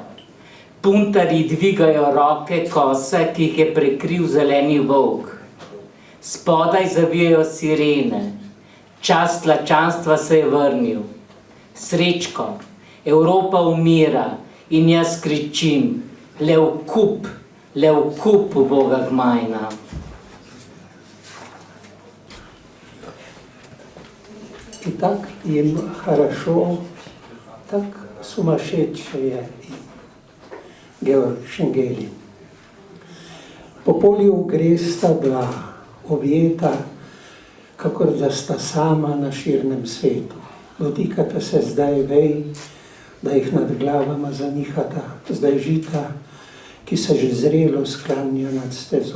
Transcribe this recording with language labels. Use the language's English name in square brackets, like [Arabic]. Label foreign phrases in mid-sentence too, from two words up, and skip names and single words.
[Slovenian] Puntarji dvigajo roke kose, ki jih je prekril zeleni volk. Spodaj zavijajo sirene. Čas tlačanstva se je vrnil. Srečko, Evropa umira in jaz kričim, le v kup Boga gmajna. [Russian] И так им хорошо, так сумасшедшие Georg Šengeli. [Slovenian] Po polju gresta dva, objeta, kakor da sta sama na širnem svetu. Dotikata se zdaj vej, da jih nad glavama zanihata, zdaj žita, ki se že zrelo sklanjajo nad stezo.